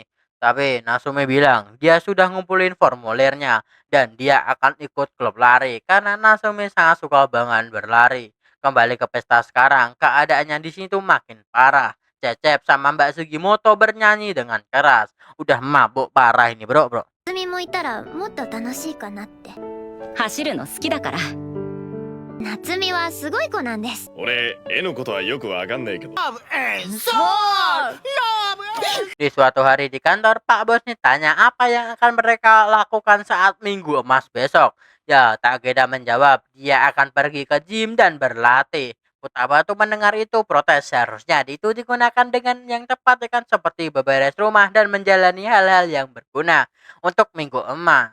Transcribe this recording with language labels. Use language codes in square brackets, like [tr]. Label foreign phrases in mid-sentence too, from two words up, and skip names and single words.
[id] Tapi Natsumi bilang dia sudah ngumpulin formulirnya dan dia akan ikut klub lari karena Natsumi sangat suka banget berlari. Kembali ke pesta sekarang, keadaannya di sini tuh makin parah. Cecep sama Mbak Sugimoto bernyanyi dengan keras. Udah mabuk parah ini bro. [ja] みもいたらもっと楽しいかなって。走るの好きだから夏美はすごい子なんです。俺絵のことはよくわかんないけど [id] Di suatu hari di kantor, Pak Bos nih tanya apa yang akan mereka lakukan saat minggu emas besok. Ya, Takeda menjawab dia akan pergi ke gym dan berlatih. Futaba tuh mendengar itu protes, seharusnya itu digunakan dengan yang tepat ya kan seperti beberes rumah dan menjalani hal-hal yang berguna untuk minggu emas.